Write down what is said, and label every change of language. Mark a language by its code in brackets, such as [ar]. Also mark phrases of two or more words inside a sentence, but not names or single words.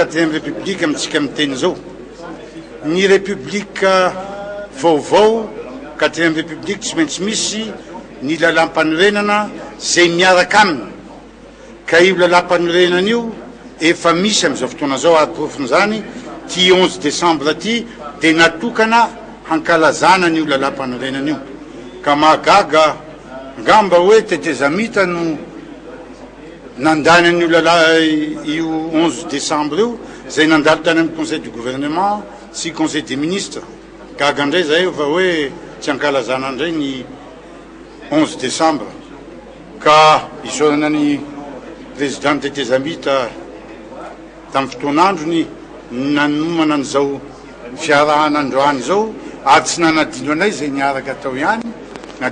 [mg] 4e république amintsika miteny zao ny république vaovao 4e république tsy maintsy misy ny lalam-panorenana zay miaraka aminy ka io lalam-panorenana io efa misy amin'izao fotoana zao ary profin'izany ty 11 décembre ty dia natokana hankalazana n'io lalam-panorenana io ka mahagaga ngamba hoe tetezamita no nandany an'io 11 décembre io zay nandalo tany amin'ny [fr] conseil du gouvernement [mg] sy [fr] conseil des ministres [mg] gaga indray zay fa hoe tsy hankalazana indray ny 11 décembre ka isorana ny président tetezamita tamin'ny fotoan'androny nanomana an'izao fiarahana androany zao ary tsy nanadino anay zay niaraka atao ihany na